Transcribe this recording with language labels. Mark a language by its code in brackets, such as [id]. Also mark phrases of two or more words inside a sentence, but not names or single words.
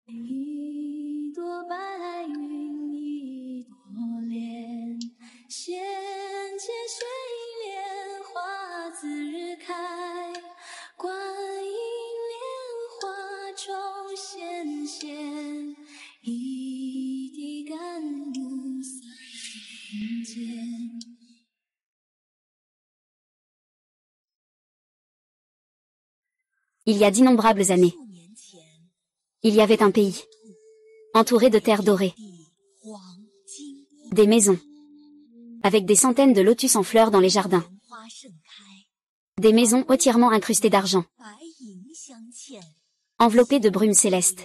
[zh] 一朵白云一朵莲，闲见水莲花自日开，观音莲花中显现，一滴甘露洒人间。 [fr] Il y a d'innombrables années, il y avait un pays, entouré de terres dorées, des maisons, avec des centaines de lotus en fleurs dans les jardins, des maisons entièrement incrustées d'argent, enveloppées de brumes célestes.